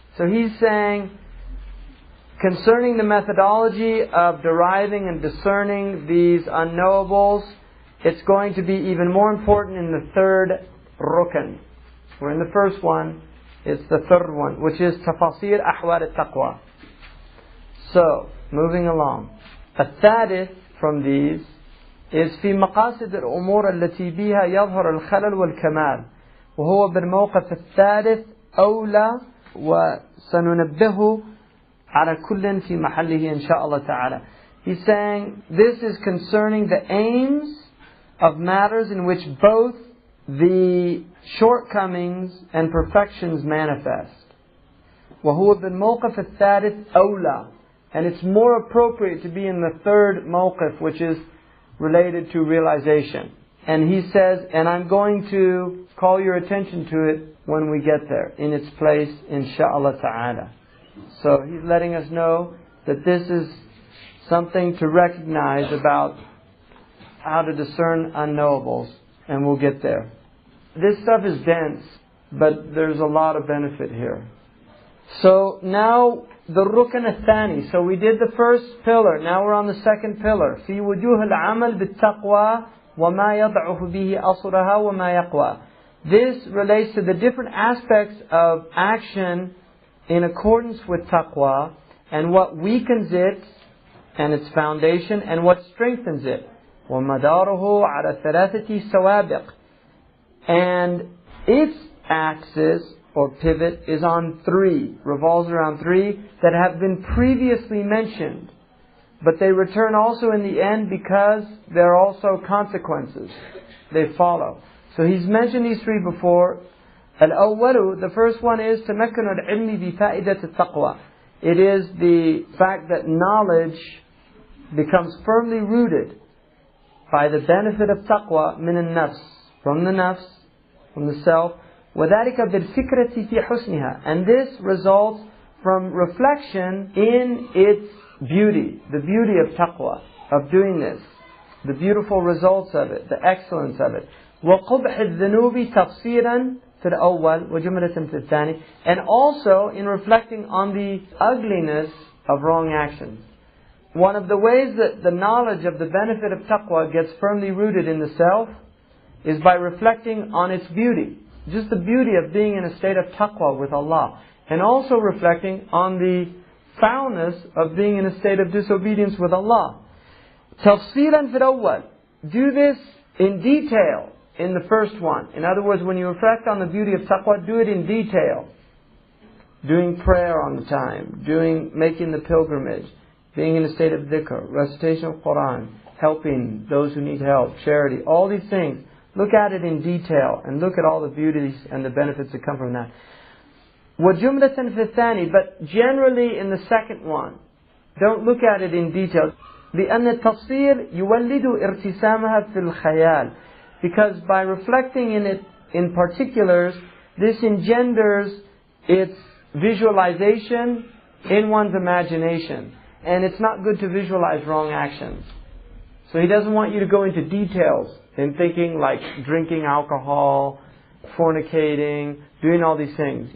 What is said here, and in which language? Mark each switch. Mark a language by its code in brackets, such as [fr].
[en] So he's saying, concerning the methodology of deriving and discerning these unknowables, it's going to be even more important in the third rukn. We're in the first one, it's the third one, which is tafasir ahwal al-taqwa. So, moving along. [ar] الثالث [en] from these is [ar] في مقاصد الأمور التي بها يظهر الخلل والكمال, وهو بالموقف الثالث أولى, وسننبه على كل في محله إن شاء الله تعالى. [en] He's saying this is concerning the aims of matters in which both the shortcomings and perfections manifest. [ar] وهو بالموقف الثالث أولى, [en] and it's more appropriate to be in the third mawqif, which is related to realization. And he says, and I'm going to call your attention to it when we get there, in its place, insha'Allah ta'ala. So he's letting us know that this is something to recognize about how to discern unknowables, and we'll get there. This stuff is dense, but there's a lot of benefit here. So now the rukn al-thani. So we did the first pillar, now we're on the second pillar. [ar] في وجوه العمل بالتقوى وما يضعف به أصلها وما يقوى. [en] This relates to the different aspects of action in accordance with taqwa, and what weakens it and its foundation, and what strengthens it. [ar] ومداره على ثلاثة سوابق. [en] And its axis or pivot is on three, revolves around three that have been previously mentioned. But they return also in the end because there are also consequences. They follow. So he's mentioned these three before. [ar] الأول, [en] the first one is [ar] تمكن العلم بفائدة التقوى. [en] It is the fact that knowledge becomes firmly rooted by the benefit of taqwa [ar] من النفس, [en] from the nafs, from the self. [ar] وذلك بالفكرة في حسنها. [en] And this results from reflection in its beauty, the beauty of taqwa, of doing this, the beautiful results of it, the excellence of it. [ar] وقبح الذنوب تفسيرا في الأول وجملة في الثاني. [en] And also in reflecting on the ugliness of wrong actions. One of the ways that the knowledge of the benefit of taqwa gets firmly rooted in the self is by reflecting on its beauty. Just the beauty of being in a state of taqwa with Allah. And also reflecting on the foulness of being in a state of disobedience with Allah. [ar] تفصيلا في الأول. [en] Do this in detail in the first one. In other words, when you reflect on the beauty of taqwa, do it in detail. Doing prayer on the time, making the pilgrimage, being in a state of dhikr, recitation of Quran, helping those who need help, charity, all these things. Look at it in detail and look at all the beauties and the benefits that come from that. [ar] وَجُمْلَةً فِي الثَّانِي. [en] But generally in the second one, don't look at it in detail. [ar] لأن التفسير يولد ارتسامها في الخيال. [en] Because by reflecting in it in particulars, this engenders its visualization in one's imagination. And it's not good to visualize wrong actions. So he doesn't want you to go into details in thinking like drinking alcohol, fornicating, doing all these things.